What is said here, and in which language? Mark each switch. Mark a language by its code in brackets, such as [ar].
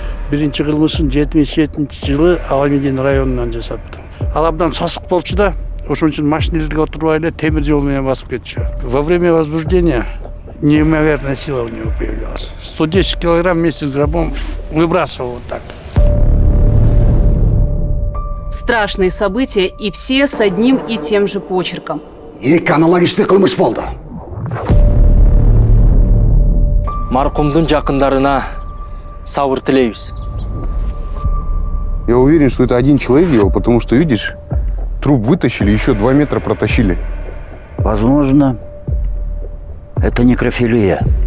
[ky] биринчи кылмышын 77-жылы Аламедин районунан жасапты. Ал абдан сасык болчу да, ошон үчүн машинелерге отурбай эле темир жол менен басып кетчү. [ru] Во время возбуждения неимоверная сила у него появлялась. 110 килограмм вместе с гробом выбрасывал вот так. Страшные события, и все с одним и тем же почерком. [ky] Эки аналогичный кылмыш болду. Маркумдун жакындарына сабыр тилейбиз. [ru] Я уверен, что это один человек делал, потому что, видишь, труп вытащили, еще 2 метра протащили. Возможно, это некрофилия.